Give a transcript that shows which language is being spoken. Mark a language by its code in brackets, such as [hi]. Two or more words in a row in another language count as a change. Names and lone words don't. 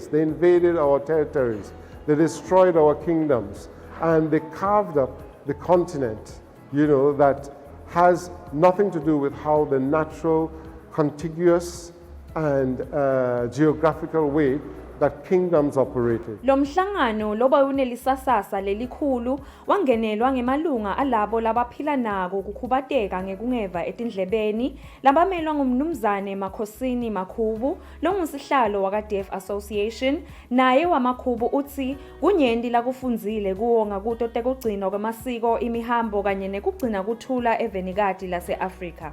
[en] They invaded our territories. They destroyed our kingdoms. And they carved up the continent, that has nothing to do with how the natural, contiguous, and geographical way that kingdoms operated. [ss] Lo mhlangano loba unelisasasa lelikhulu wangenelwa ngemalunga alabo labaphila nako kukhubateka ngekungeva etindlebeni labamelwa ngumnumzane Makhosini Makhubu longusihlalo waka-Deaf Association naye waMakhubu uthi kunyenti lakufundzile kuwo ngakuto tekugcinwa kwamasiko imihambo kanye nekugcina kuthula evenikati lase-Afrika.